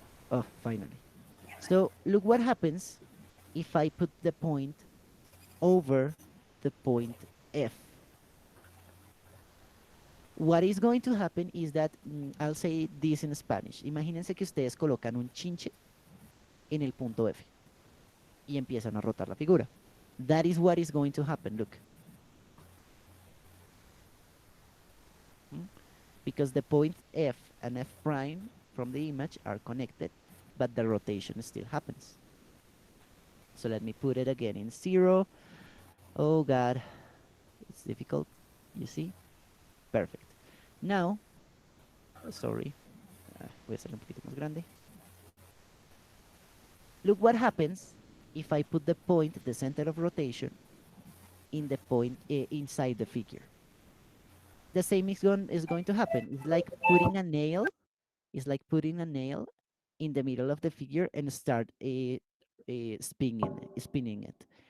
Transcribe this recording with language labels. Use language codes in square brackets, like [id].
[en] Oh, finally. So look what happens if I put the point over the point F. What is going to happen is that, I'll say this in Spanish. [es] Imagínense que ustedes colocan un chinche en el punto F y empiezan a rotar la figura. [en] That is what is going to happen, look. Mm, Because the point F and F prime from the image are connected, but the rotation still happens. So let me put it again in 0. Oh God, it's difficult. You see? Perfect. Now, sorry, [es] voy a hacerlo un poquito más grande. [en] Look what happens if I put the point, the center of rotation, in the point inside the figure. The same is going to happen. It's like putting a nail. It's like putting a nail in the middle of the figure and start spinning it.